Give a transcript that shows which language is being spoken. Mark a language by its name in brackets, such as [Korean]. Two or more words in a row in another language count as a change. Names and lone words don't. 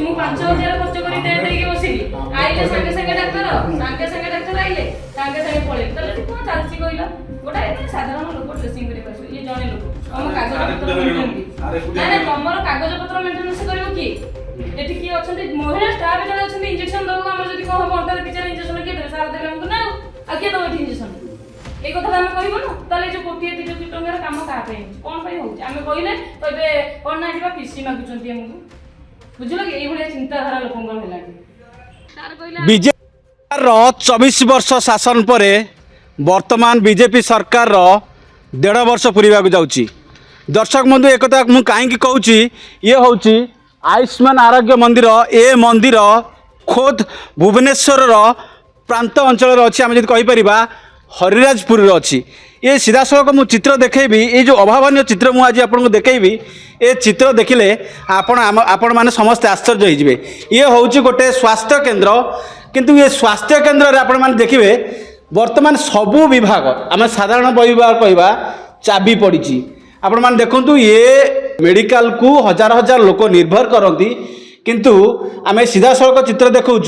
[Odia] ମୁଁ 5,000 ଖର୍ଚ୍ଚ କରି ଟେଣ୍ଟ ହେଇକି ବସିଲି, ଆଇଲେ ସାଙ୍ଗେ ସାଙ୍ଗେ ଡାକ୍ତର ଆଇଲେ ସାଙ୍ଗେ ସାଙ୍ଗେ ପଳେଇଲେ ତାହେଲେ ଏଠି କ'ଣ ଚାଲିଛି କହିଲ? ଗୋଟା ସାଧାରଣ ଲୋକ ଡ୍ରେସିଂ କରିବାକୁ ଆସିବ, ଇଏ ଜଣେ ଲୋକ ତମ କାଗଜପତ୍ର ମେଣ୍ଟେନ କି? ନାଇଁ ତମର କାଗଜପତ୍ର ମେଣ୍ଟେନାନ୍ସ କରିବ କିଏ? ଏଠି କିଏ ଅଛନ୍ତି? ମହିଳା ଷ୍ଟାଫ୍ ଜଣେ ଅଛନ୍ତି ଇଞ୍ଜେକ୍ସନ ଦବାକୁ। ଆମର ଯଦି କ'ଣ ହବ ଅଣ୍ଟାରେ ପିଚାରେ ଇଞ୍ଜେକ୍ସନ କିଏ ଦେବେ? ସାର୍ ଦେବେ ଆମକୁ ନା? ଆଉ କିଏ ଦେବ ଏଠି ଇଞ୍ଜେକ୍ସନ? ଏଇ କଥା ଆମେ କହିବୁନୁ? ତାହେଲେ ଏ ଯୋଉ କୋଟିଏ 3 କୋଟି ଟଙ୍କାର କାମ କାହା ପାଇଁ ହେଉଛି? କ'ଣ ପାଇଁ ହେଉଛି? ଆମେ କହିଲେ କହିବେ କ'ଣ ନା ଯିବା ପିସି ମାଗୁଛନ୍ତି ଆମକୁ। ବୁଝିଲ କି? ଏଇଭଳିଆ ଚିନ୍ତାଧାରା ଲୋକଙ୍କର ହେଲାଣି। ବିଜେପିର 24 ବର୍ଷ ଶାସନ ପରେ ବର୍ତ୍ତମାନ ବିଜେପି ସରକାରର 1.5 ବର୍ଷ ପୂରିବାକୁ ଯାଉଛି। ଦର୍ଶକ ବନ୍ଧୁ ଏକଥା ମୁଁ କାହିଁକି କହୁଛି, ଇଏ ହେଉଛି ଆୟୁଷ୍ମାନ ଆରୋଗ୍ୟ ମନ୍ଦିର। ଏ ମନ୍ଦିର ଖୋଦ୍ ଭୁବନେଶ୍ୱରର ପ୍ରାନ୍ତ ଅଞ୍ଚଳରେ ଅଛି। ଆମେ ଯଦି କହିପାରିବା ହରିରାଜପୁରରେ ଅଛି। ଏ ସିଧାସଳଖ ମୁଁ ଚିତ୍ର ଦେଖେଇବି। ଏଇ ଯେ ଅଭାବନୀୟ ଚିତ୍ର ମୁଁ ଆଜି ଆପଣଙ୍କୁ ଦେଖେଇବି। ଏ ଚିତ୍ର ଦେଖିଲେ ଆପଣମାନେ ସମସ୍ତେ ଆଶ୍ଚର୍ଯ୍ୟ ହେଇଯିବେ। ଇଏ ହେଉଛି ଗୋଟେ ସ୍ୱାସ୍ଥ୍ୟ କେନ୍ଦ୍ର, କିନ୍ତୁ ଏ ସ୍ୱାସ୍ଥ୍ୟ କେନ୍ଦ୍ରରେ ଆପଣମାନେ ଦେଖିବେ ବର୍ତ୍ତମାନ ସବୁ ବିଭାଗ, ଆମେ ସାଧାରଣ ବିଭାଗ କହିବା, ଚାବି ପଡ଼ିଛି। ଆପଣମାନେ ଦେଖନ୍ତୁ, ଏ ମେଡ଼ିକାଲକୁ ହଜାର ହଜାର ଲୋକ ନିର୍ଭର କରନ୍ତି, କିନ୍ତୁ ଆମେ ସିଧାସଳଖ ଚିତ୍ର ଦେଖାଉଛୁ।